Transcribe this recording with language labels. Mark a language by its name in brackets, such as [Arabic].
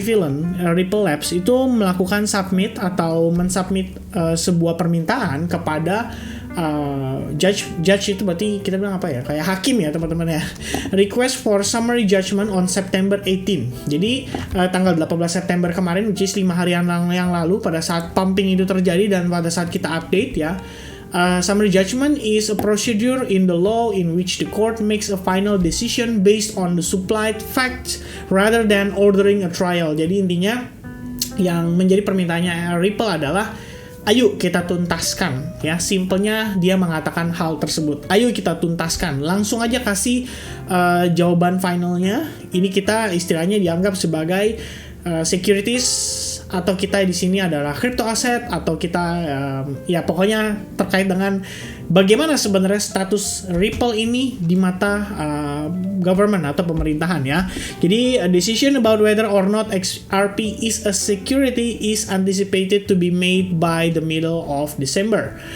[Indonesian] Phelan, Ripple Labs itu melakukan submit atau mensubmit sebuah permintaan kepada judge itu berarti kita bilang apa ya, kayak hakim ya teman-teman ya, [English] request for summary judgment on September 18. [Indonesian] Jadi tanggal 18 September kemarin, which is 5 hari yang lalu pada saat pumping itu terjadi dan pada saat kita update ya. [English] Summary judgment is a procedure in the law in which the court makes a final decision based on the supplied facts rather than ordering a trial. [Indonesian] Jadi intinya yang menjadi permintaannya Ripple adalah ayo kita tuntaskan ya, simpelnya dia mengatakan hal tersebut. Ayo kita tuntaskan, langsung aja kasih jawaban finalnya. Ini kita istilahnya dianggap sebagai securities, atau kita di sini adalah crypto asset, atau kita ya pokoknya terkait dengan bagaimana sebenarnya status Ripple ini di mata government atau pemerintahan ya. [English] Jadi a decision about whether or not XRP is a security is anticipated to be made by the middle of December.